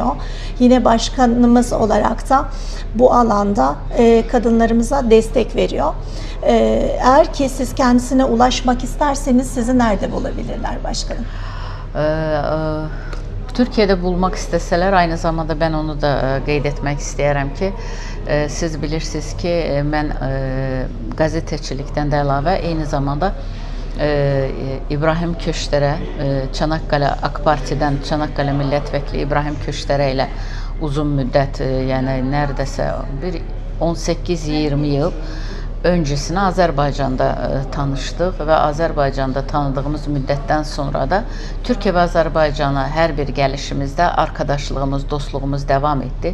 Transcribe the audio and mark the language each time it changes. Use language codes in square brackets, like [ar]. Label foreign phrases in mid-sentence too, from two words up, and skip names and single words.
[tr] Yine başkanımız olarak da bu alanda kadınlarımıza destek veriyor. Eğer ki siz kendisine ulaşmak isterseniz sizi nerede bulabilirler başkanım? Türkiye'de bulmak isteseler, aynı zamanda [az] ben onu da qeyd etmək istəyərəm ki, siz bilirsiniz ki, mən gazetecilikdən də əlavə eyni zamanda İbrahim Köçtərə, Çanakkale AK Parti'dən Çanakkale Milletvekili İbrahim Köçtərə ilə uzun müddət, yəni nərdəsə bir [tr] 18-20 yıl öncesine [az] Azərbaycanda tanışdıq və Azərbaycanda tanıdığımız müddətdən sonra da Türkiyə və Azərbaycana hər bir gəlişimizdə arkadaşlığımız, dostluğumuz devam etdi.